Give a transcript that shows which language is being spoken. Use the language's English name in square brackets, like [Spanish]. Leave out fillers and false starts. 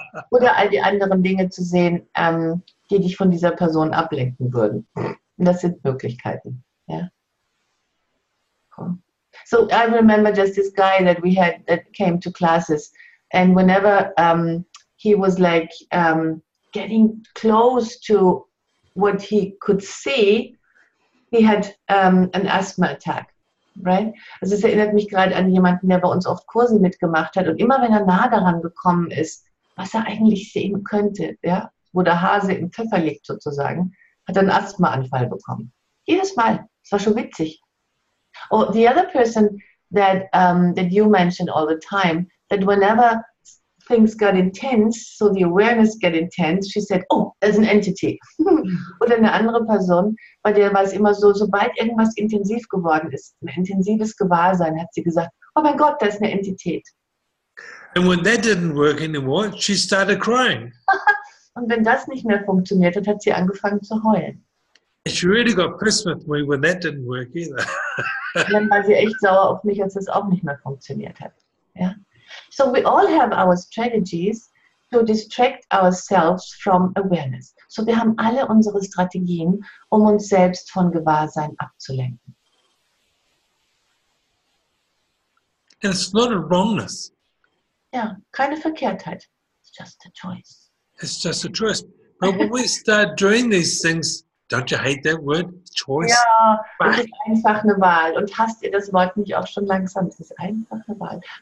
[German] Oder all die anderen Dinge zu sehen, die dich von dieser Person ablenken würden. Und das sind Möglichkeiten. Ja. Cool. [English] So I remember just this guy that we had that came to classes, and whenever he was like getting close to what he could see, he had an asthma attack. Right? [German] Also es erinnert mich gerade an jemanden, der bei uns oft Kurse mitgemacht hat, und immer wenn er nah daran gekommen ist, was er eigentlich sehen könnte, ja, wo der Hase im Pfeffer liegt sozusagen, hat er einen Asthmaanfall bekommen. Jedes Mal. Das war schon witzig. [English] Oh, the other person that you mentioned all the time, that whenever things got intense, so the awareness got intense, she said, oh, there's an entity. [German] Oder eine andere Person, bei der war es immer so, sobald irgendwas intensiv geworden ist, ein intensives Gewahrsein, hat sie gesagt, oh mein Gott, da ist eine Entität. [English] And when that didn't work anymore, she started crying. [German] Und wenn das nicht mehr funktioniert hat, hat sie angefangen zu heulen. [English] She really got pissed with me when that didn't work either. [German] Dann war sie echt sauer auf mich, als es auch nicht mehr funktioniert hat. Ja? [English] So we all have our strategies to distract ourselves from awareness. [German] So wir haben alle unsere Strategien, um uns selbst von Gewahrsein abzulenken. [English] And it's not a wrongness. [German] Ja, keine Verkehrtheit. [English] It's just a choice. It's just a choice. But when we start doing these things, don't you hate that word? Choice? [German] Ja, es ist einfach eine Wahl. Und hasst ihr das Wort nicht auch schon langsam? Es ist einfach eine Wahl.